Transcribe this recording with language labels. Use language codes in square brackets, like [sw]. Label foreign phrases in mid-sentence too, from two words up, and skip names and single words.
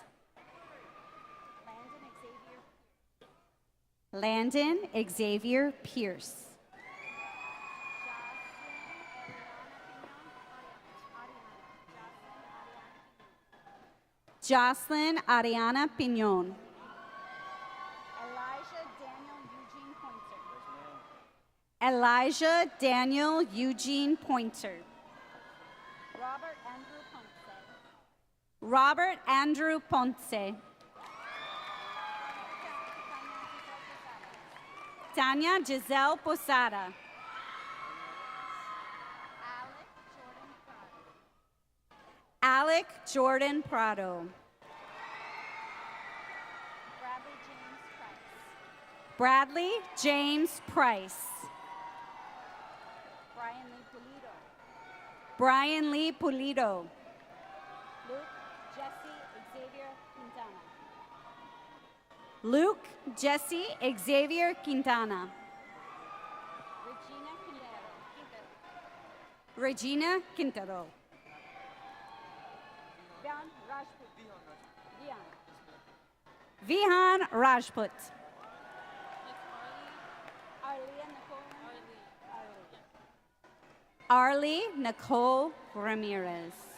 [en] Landon Xavier Pierce. Jocelyn Ariana Pinon. Elijah Daniel Eugene Pointer. Elijah Daniel Eugene Pointer. Robert Andrew Ponce. Robert Andrew Ponce. Tanya Giselle Posada. Alec Jordan Prado. Bradley James Price. Brian Lee Pulido. Luke Jesse Xavier Quintana. Luke Jesse Xavier Quintana. Regina Quintero. Vihan Rajput. Arlie Nicole Ramirez.